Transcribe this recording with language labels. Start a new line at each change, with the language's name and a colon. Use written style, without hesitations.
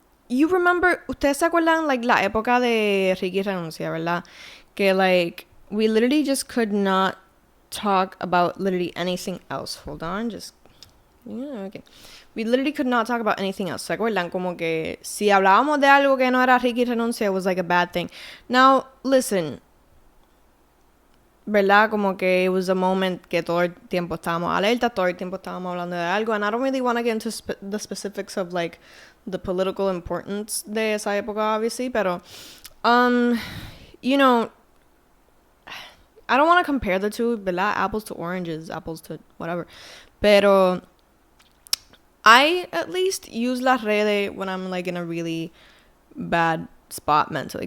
Spanish: You remember, ustedes se acuerdan, la época de Ricky Renuncia, ¿verdad?
English: Que, we literally just could not talk about literally anything else. Hold on, okay. We literally could not talk about anything else. ¿Se acuerdan?
Spanish: Como que si hablábamos de algo que no era Ricky Renuncia, it was like a bad thing.
English: Now, listen. ¿Verdad?
Spanish: Como que it was a moment que todo el tiempo estábamos alerta, todo el tiempo estábamos hablando de algo.
English: And I don't really want to get into the specifics of, the political importance de esa época, obviously. Pero, I don't want to compare the two, ¿verdad? Apples to oranges, apples to whatever. Pero I at least use las redes when I'm in a really bad spot mentally.